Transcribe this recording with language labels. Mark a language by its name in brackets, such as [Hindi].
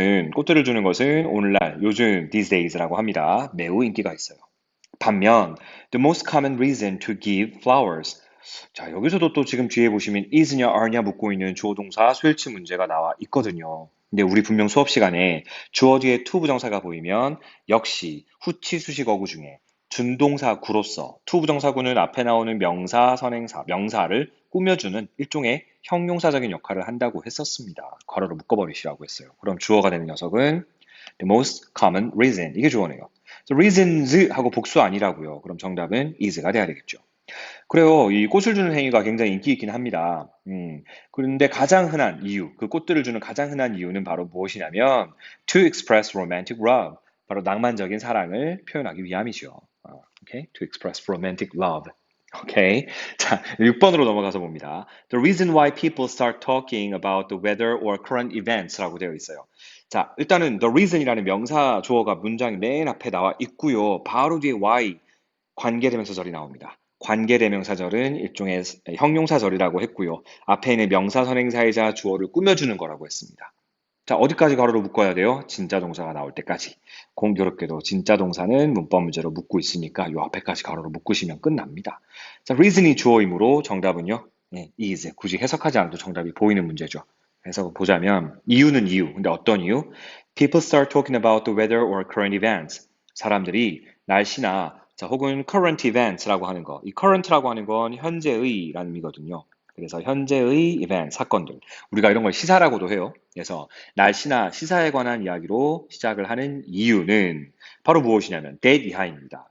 [Korean] 꽃들을 주는 것은 오늘날, 요즘, [English] these days [Korean] 라고 합니다. 매우 인기가 있어요. 반면, [English] the most common reason to give flowers. [Korean] 자, 여기서도 또 지금 뒤에 보시면 is냐, are냐 묻고 있는 주어 동사 수일치 문제가 나와 있거든요. 근데 우리 분명 수업 시간에 주어 뒤에 to 부정사가 보이면 역시 후치 수식 어구 중에 준동사 구로서 to 부정사구는 앞에 나오는 명사, 선행사, 명사를 꾸며주는 일종의 형용사적인 역할을 한다고 했었습니다. 괄호로 묶어버리시라고 했어요. 그럼 주어가 되는 녀석은 [English] the most common reason. [Korean] 이게 주어네요. reasons 하고 복수 아니라고요. 그럼 정답은 is가 돼야 되겠죠. 그래요. 이 꽃을 주는 행위가 굉장히 인기 있긴 합니다. 그런데 가장 흔한 이유, 그 꽃들을 주는 가장 흔한 이유는 바로 무엇이냐면 [English] to express romantic love. [Korean] 바로 낭만적인 사랑을 표현하기 위함이죠. 오케이? [English] To express romantic love. 오케이. [Korean] 자, 6번으로 넘어가서 봅니다. [English] The reason why people start talking about the weather or current events [Korean] 라고 되어 있어요. 자, 일단은 the reason이라는 명사 주어가 문장 맨 앞에 나와 있고요. 바로 뒤에 why 관계대명사절이 나옵니다. 관계대명사절은 일종의 형용사절이라고 했고요. 앞에 있는 명사 선행사이자 주어를 꾸며주는 거라고 했습니다. 자, 어디까지 가로로 묶어야 돼요? 진짜 동사가 나올 때까지. 공교롭게도 진짜 동사는 문법 문제로 묶고 있으니까 요 앞에까지 가로로 묶으시면 끝납니다. 자, reason이 주어이므로 정답은요. [English] is. [Korean] 굳이 해석하지 않아도 정답이 보이는 문제죠. 해석을 보자면 이유는 이유. 근데 어떤 이유? [English] People start talking about the weather or current events. [Korean] 사람들이 날씨나 혹은 [English] current events [Korean] 라고 하는 거. 이 current라고 하는 건 현재의라는 의미거든요. 그래서 현재의 event, 사건들. 우리가 이런 걸 시사라고도 해요. 그래서 날씨나 시사에 관한 이야기로 시작을 하는 이유는 바로 무엇이냐면 that 이하입니다.